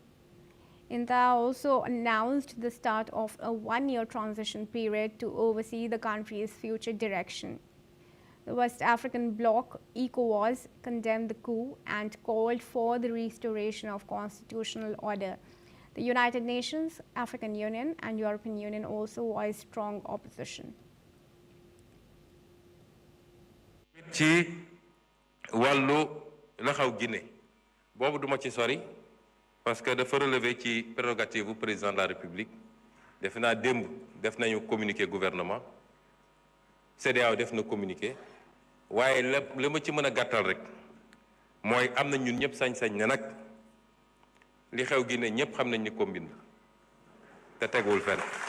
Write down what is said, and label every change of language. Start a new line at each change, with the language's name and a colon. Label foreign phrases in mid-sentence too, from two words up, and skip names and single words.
English: Inta also announced the start of a one-year transition period to oversee the country's future direction. The West African bloc, ECOWAS, condemned the coup and called for the restoration of constitutional order. The United Nations, African Union, and European Union also voiced strong opposition.
Wolof: ci wàllu la xaw Guinée boobu duma ci sori
French: parce que
Wolof: dafa relever ci prérogative bu
French: président de la République
Wolof: def naa démb def nañu
French: communiqué gouvernement
Wolof: CEDEAO def na communiqué waaye la ma ci mën a gàttal rek mooy am na ñun ñëpp sañ-sañ ne nag li xew Guinée ñëpp xam nañ ni combine te teguwul fenn